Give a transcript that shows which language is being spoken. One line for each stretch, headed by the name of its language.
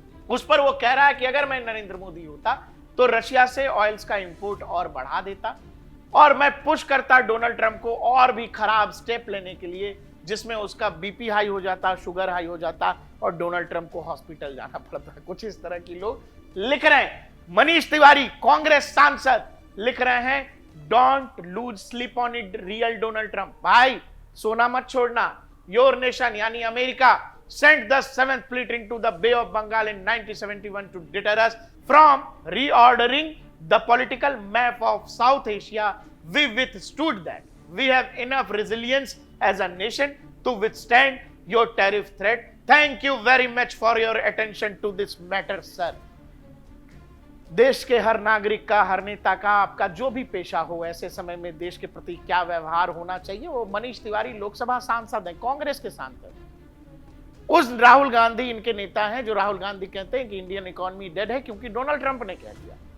Hindi: उस पर वो कह रहा है कि अगर मैं नरेंद्र मोदी होता तो रशिया से ऑयल्स का इंपोर्ट और बढ़ा देता और मैं पुश करता डोनाल्ड ट्रंप को और भी खराब स्टेप लेने के लिए, जिसमें उसका बीपी हाई हो जाता, शुगर हाई हो जाता और डोनाल्ड ट्रंप को हॉस्पिटल जाना पड़ता। कुछ इस तरह की लोग लिख रहे हैं। मनीष तिवारी कांग्रेस सांसद लिख रहे हैं,
English: Don't lose sleep on it real Donald Trump.
Hindi: भाई सोना मत छोड़ना।
English: your nation
Hindi: यानी America
English: sent the 7th fleet into the Bay of Bengal in 1971 to deter us from reordering the political map of South Asia. We withstood that. We have enough resilience as a nation to withstand your tariff threat. Thank you very much for your attention to this matter, sir.
Hindi: देश के हर नागरिक का, हर नेता का, आपका जो भी पेशा हो, ऐसे समय में देश के प्रति क्या व्यवहार होना चाहिए, वो मनीष तिवारी लोकसभा सांसद हैं, कांग्रेस के सांसद। उस राहुल गांधी इनके नेता हैं जो राहुल गांधी कहते हैं कि इंडियन इकोनॉमी डेड है क्योंकि डोनाल्ड ट्रंप ने कह दिया।